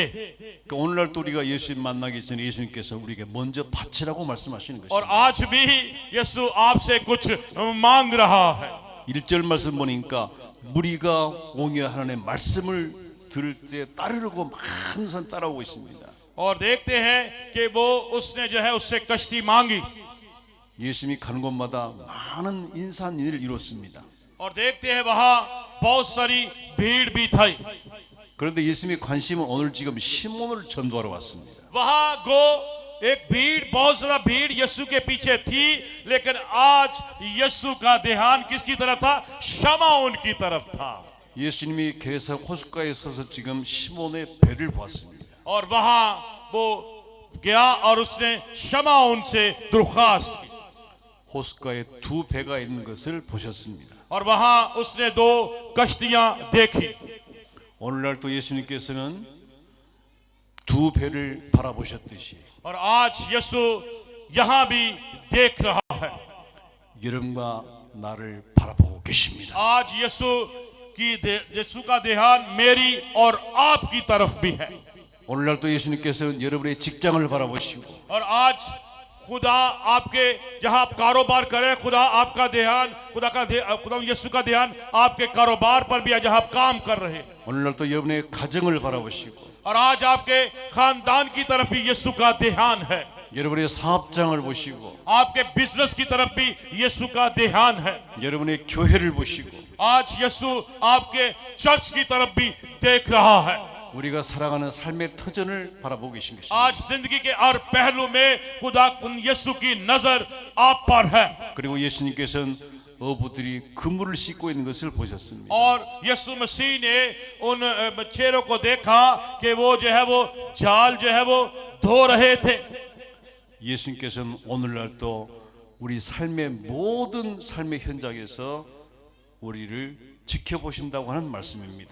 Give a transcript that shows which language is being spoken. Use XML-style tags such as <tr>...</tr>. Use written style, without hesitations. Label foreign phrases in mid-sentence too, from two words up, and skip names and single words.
<ko>그러니까 오늘날 또 우리가 예수님 만나기 전에 예수님께서 우리에게 먼저 바치라고 말씀하시는</ko> <ur>اور</ur> <ko>것입니다.</ko> <ur>آج بھی یسوع آپ سے کچھ مانگ رہا ہے.</ur> <ko>1절 말씀 보니까 무리가 옹이여 하나님의 말씀을 들을 때 따르려고 항상 따라오고 있습니다.</ko> <ur>اور دیکھتے ہیں کہ وہ اس نے جو ہے اس سے کشتی مانگی,</ur> <ko>예수님이 가는 곳마다 많은 인산인을 이뤘습니다.</ko> <ur>اور دیکھتے ہیں وہاں بہت ساری بھیڑ بھی تھی.</ur> <ko>그런데 예수님의 관심은 오늘 지금 시몬을 전도하러 왔습니다.</ko> <ur>وہاں گو ایک بھیڑ، بہت زیادہ بھیڑ یسوع کے پیچھے تھی، لیکن آج یسوع کا دھیان کس کی طرف تھا? شمعون کی طرف تھا.</ur> <ko>예수님이 게사 호숫가에 서서 지금 시몬의 배를 보았습니다.</ko> <ur>اور وہاں وہ گیا اور اس نے شمعون سے درخواست کی,</ur> <ko>호숫가에 두 배가 있는 것을 보셨습니다.</ko> <ur>اور وہاں اس نے دو کشتیاں دیکھی.</ur> <ko>오늘날 또 예수님께서는 두 배를 바라보셨듯이</ko> <ur>اور آج یسوع یہاں بھی دیکھ رہا ہے.</ur> <ko>여러분과 나를 바라보고 계십니다.</ko> <ur>آج یسوع کا دھیان میری اور آپ کی طرف بھی ہے.</ur> <ko>오늘날 또 예수님께서는 여러분의 직장을 바라보시고</ko> <ur>اور آج خدا آپ کے جہاں آپ کاروبار کریں، خدا آپ کا دھیان، خدا یسوع کا دھیان آپ کے کاروبار پر بھی ہے جہاں آپ کام کر رہے ہیں.</ur> <ko>오늘날 또 여러분의 가정을 바라보시고</ko> <ur>اور آج آپ کے خاندان کی طرف بھی یسوع کا دھیان ہے.</ur> <ko>여러분의 사업장을 보시고</ko> <ur>آپ کے بزنس کی طرف بھی یسوع کا دھیان ہے.</ur> <ko>여러분의 교회를 보시고</ko> <ur>آج یسوع آپ کے چرچ کی طرف بھی دیکھ رہا ہے.</ur> <ko>우리가 살아가는 삶의 터전을 바라보고 계신 것입니다.</ko> <ur>آج زندگی کے ہر پہلو میں خدا یسوع کی نظر آپ پر ہے.</ur> <ko>그리고 예수님께서는 어부들이 그물을 씻고 있는 것을 보셨습니다.</ko> <ur>اور یسوع مسیح نے ان مچھیروں کو دیکھا کہ وہ جو ہے وہ جال جو ہے وہ دھو رہے تھے.</ur> <ko>예수님께서는 오늘날 또 우리 삶의 모든 삶의 현장에서 우리를 지켜보신다고 하는 말씀입니다.</ko>